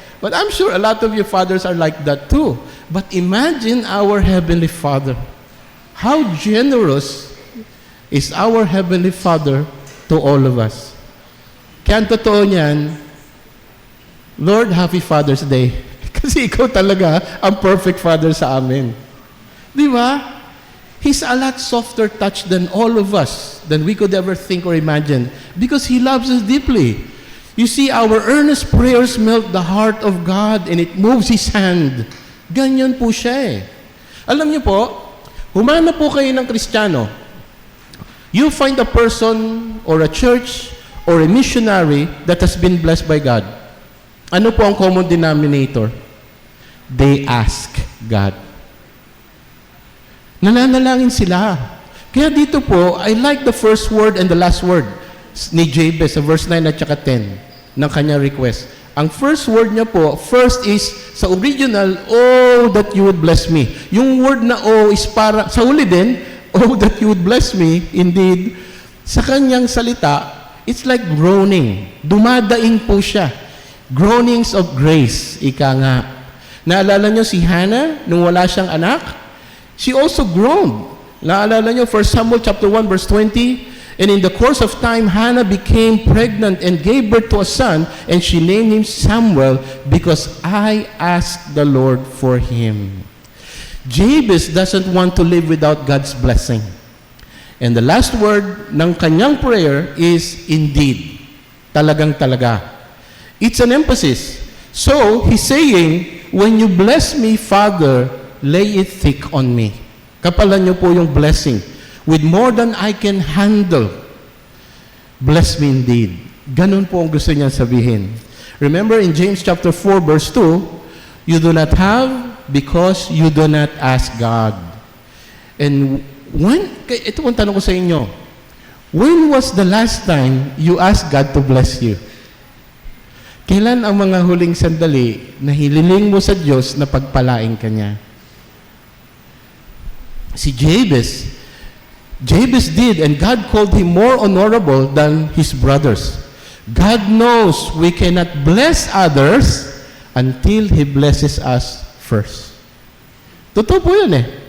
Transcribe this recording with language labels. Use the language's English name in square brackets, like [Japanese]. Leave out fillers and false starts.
[English] But I'm sure a lot of you fathers are like that too. But imagine our Heavenly Father. How generous is our Heavenly Father to all of us. [Filipino] Kaya ang totoo niyan, Lord, Happy Father's Day. Kasi ikaw talaga ang perfect father sa amin. Di ba? [English] He's a lot softer touch than all of us, than we could ever think or imagine. Because He loves us deeply. You see, our earnest prayers melt the heart of God and it moves His hand. [Filipino] Ganyan po siya eh. Alam niyo po, humanap po kayo ng Kristiyano. [English] You find a person or a church or a missionary that has been blessed by God. [Filipino] Ano po ang [English] common denominator? They ask God. [Filipino] Nananalangin sila. Kaya dito po, [English] I like the first word and the last word [Filipino] ni Jabez sa verse 9 at saka 10 ng kanyang request. [English] Ang first word niya po, first is, sa original, oh, that you would bless me. [Filipino] Yung word na oh is para, sa uli din, oh, [English] that you would bless me, indeed, [Filipino] sa kanyang salita, [English] it's like groaning. [Filipino] Dumadaing po siya. [English] Groanings of grace, [Filipino] ika nga. Naalala niyo si Hannah, nung wala siyang anak? [English] She also groaned. [Filipino] Naalala niyo, [English] 1 Samuel chapter 1, verse 20, and in the course of time, Hannah became pregnant and gave birth to a son, and she named him Samuel because I asked the Lord for him. Jabez doesn't want to live without God's blessing. And the last word ng kanyang prayer is indeed. [Filipino] Talagang talaga. [English] It's an emphasis. So, he's saying, when you bless me, Father, lay it thick on me. [Filipino] Kapalan niyo po yung blessing. [English] With more than I can handle. Bless me indeed. [Filipino] Ganun po ang gusto niya sabihin. [English] Remember in James chapter 4 verse 2, you do not have because you do not ask God. And [Filipino] ito ang tanong ko sa inyo, [English] when was the last time you asked God to bless you? [Filipino] Kailan ang mga huling sandali na hililing mo sa Diyos na pagpalain ka niya? [English] Si Jabez did, and God called him more honorable than his brothers. God knows we cannot bless others until He blesses us first. [Filipino] Totoo po yun eh.